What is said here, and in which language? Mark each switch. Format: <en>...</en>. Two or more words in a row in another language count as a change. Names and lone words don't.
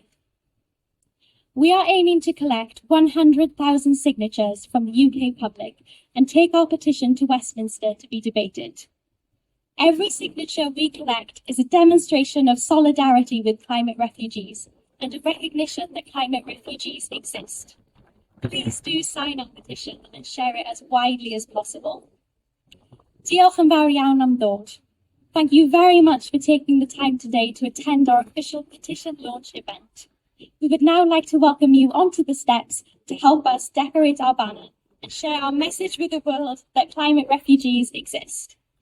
<en>We are aiming to collect 100,000 signatures from the UK public and take our petition to Westminster to be debated. Every signature we collect is a demonstration of solidarity with climate refugees and a recognition that climate refugees exist. Please do sign our petition and share it as widely as possible.</en> <cy>Diolch yn fawr iawn am ddod.</cy> <en>Thank you very much for taking the time today to attend our official petition launch event. We would now like to welcome you onto the steps to help us decorate our banner and share our message with the world that climate refugees exist.</en>